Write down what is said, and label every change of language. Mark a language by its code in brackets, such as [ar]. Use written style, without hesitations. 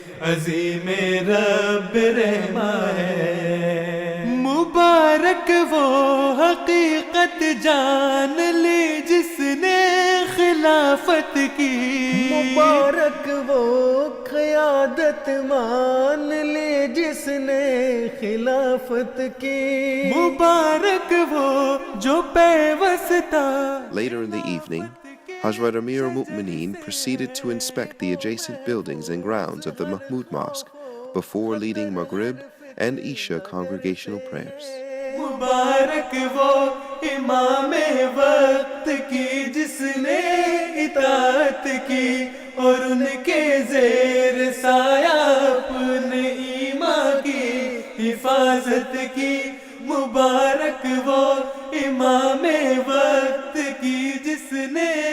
[ur] عظیم رب رحمہ ہے مبارک وہ حقیقت جان لی جس نے خلافت کی مبارک وہ قیادت مان لی جس نے خلافت کی مبارک وہ جو پیوستہ. [en] Later in the evening, Hazrat Amir al-Mu'mineen proceeded to inspect the adjacent buildings and grounds of the Mahmud Mosque before leading Maghrib and Isha congregational prayers. [ur] مبارک وہ امام وقت کی جس نے اطاعت کی اور ان کے زیر سایہ اپنے ایمان کی حفاظت کی مبارک وہ امام وقت کی جس نے